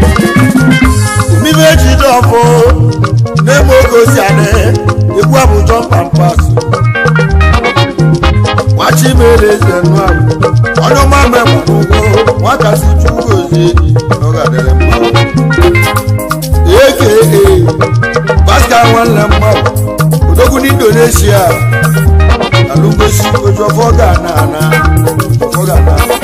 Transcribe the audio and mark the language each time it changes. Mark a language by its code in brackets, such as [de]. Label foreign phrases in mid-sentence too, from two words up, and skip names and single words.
[ig] Omibe echi dị ọfụ, na-eme oge osi adị, egwu a bụ [en] jump and pass. [ig] Nwachi mere eze nụ ahụ, onye ọma m ịgbanugo, nwa kasị Chukwu gozie, na ọ ga-adịrị mma. A K A Pascal nwanne m mmadụ, odogwu n'Indonesia, na Lungosi, oju ọfọ ga-ana ana, oju ọfọ ga-ana.